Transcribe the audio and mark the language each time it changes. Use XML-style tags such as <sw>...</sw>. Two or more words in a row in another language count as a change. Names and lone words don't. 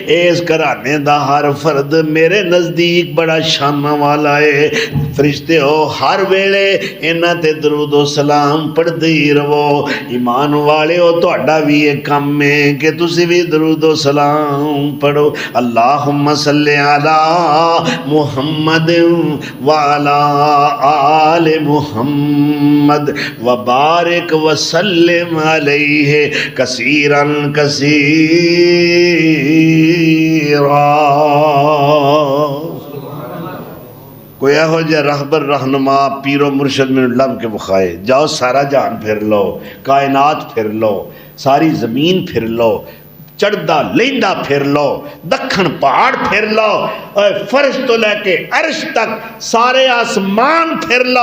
<pa>اس گھرانے دا ہر فرد میرے نزدیک بڑا شانا والا ہے. فرشتے ہو، ہر ویلے انہاں تے درودو سلام پڑھدے ہی رہو. ایمان والے ہو، تہاڈا بھی یہ کام ہے کہ تسی بھی درودو سلام پڑھو.</pa> <ar>اللهم صل على محمد و على آل محمد و بارك و سلم عليه كثيرا كثيرا.</ar> <pa>کوئی یہو جیہا رہبر رہنما پیرو مرشد مینوں لبھ کے وکھائے، جاؤ سارا جہان پھر لو، کائنات پھر لو، ساری زمین پھر لو، چڑھدا لہندا پھر لو، دکھن پہاڑ پھر لو، فرش تو لیکے عرش تک سارے آسمان پھر لو.</pa>